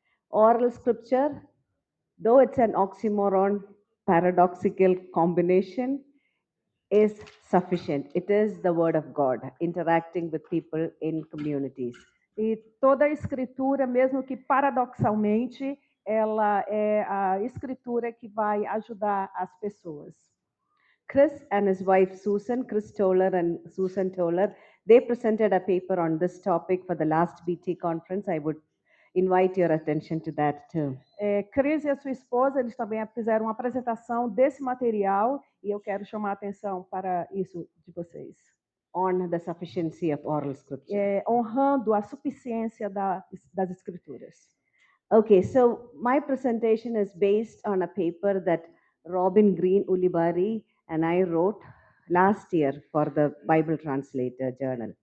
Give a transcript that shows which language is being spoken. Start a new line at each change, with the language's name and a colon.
English: Oral scripture, though it's an oxymoron, paradoxical combination, is sufficient. It is the word of God interacting with people in communities.
Portuguese: E toda a escritura, mesmo que paradoxalmente, ela é a escritura que vai ajudar as pessoas.
English: Chris and his wife Susan, Chris Toller and Susan Toller, they presented a paper on this topic for the last BT conference. I would invite your attention to that too.
Portuguese: Chris e a sua esposa, eles também fizeram uma apresentação desse material e eu quero chamar a atenção para isso de vocês.
English: On the sufficiency of oral scripture.
Portuguese: Honrando a suficiência das escrituras.
English: Okay, so my presentation is based on a paper that Robin Green Ulibarri and I wrote last year for the Bible Translator Journal.